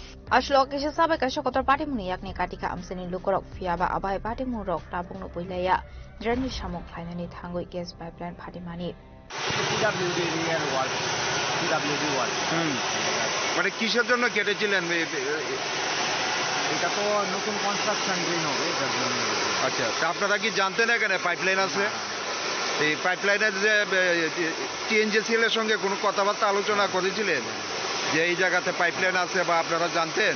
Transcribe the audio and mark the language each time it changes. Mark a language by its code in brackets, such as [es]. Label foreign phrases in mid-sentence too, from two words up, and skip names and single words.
[trp] Aslo kisah sabai kasih kotor parti muni yakni katika amseni lukorok fiaba abai parti murok tabung no puilaya jerni samuk finani tanggui [en] gas pipeline [trp] parti mani. [bn] মানে কিসের জন্য কেটেছিলেন? এটা তো নতুন [en] construction drain [bn] হবে এটার জন্য। আচ্ছা, তা আপনারা কি জানতেন এখানে পাইপলাইন আছে? এই পাইপলাইনের যে টিএনজিসিএল এর সঙ্গে কোনো কথাবার্তা আলোচনা করেছিলেন যে এই জায়গাতে পাইপলাইন আছে বা আপনারা জানতেন?